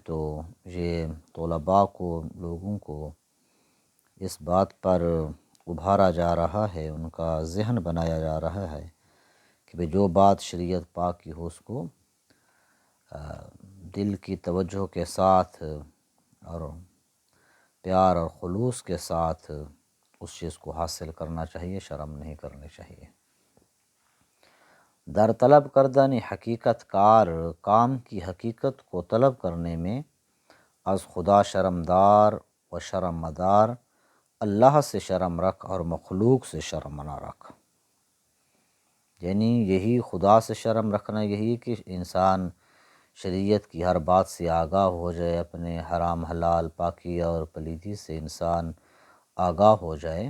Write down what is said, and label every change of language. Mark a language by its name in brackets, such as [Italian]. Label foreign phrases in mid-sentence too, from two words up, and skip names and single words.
[Urdu] تو یہ طلباء کو، لوگوں کو اس بات پر ابھارا جا رہا ہے، ان کا ذہن بنایا جا رہا ہے کہ جو بات شریعت پاک کی ہو اس کو دل کی توجہ کے ساتھ اور پیار اور خلوص کے ساتھ اس چیز کو حاصل کرنا چاہیے، شرم نہیں کرنی چاہیے۔ [Persian] در طلب کردن حقیقت کار، [Urdu] کام کی حقیقت کو طلب کرنے میں [Persian] از خدا شرمدار و شرم مدار، [Urdu] اللہ سے شرم رکھ اور مخلوق سے شرم نہ رکھ۔ یعنی یہی خدا سے شرم رکھنا، یہی کہ انسان شریعت کی ہر بات سے آگاہ ہو جائے، اپنے حرام حلال، پاکی اور پلیدی سے انسان آگاہ ہو جائے۔